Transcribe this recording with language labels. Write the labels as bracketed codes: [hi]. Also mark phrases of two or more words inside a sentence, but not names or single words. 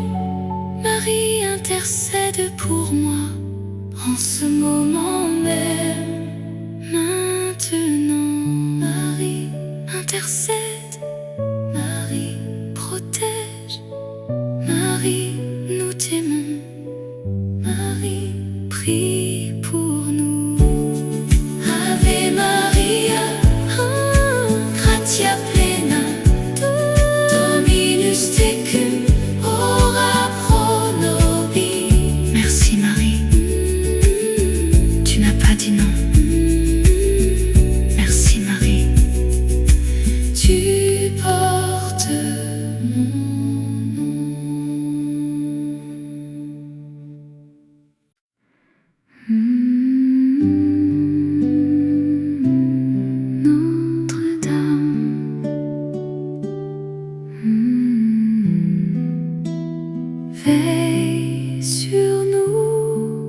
[fr] Marie, intercède pour moi en ce moment même, maintenant. Marie, intercède. Marie, protège. Marie, nous t'aimons. Marie, prie pour nous. [la] Ave Maria, gratia plena, Dominus tecum, ora pro nobis. [fr] Merci Marie, tu n'as pas dit non. Merci Marie, tu portes mon nom. Notre-Dame, veille sur nous.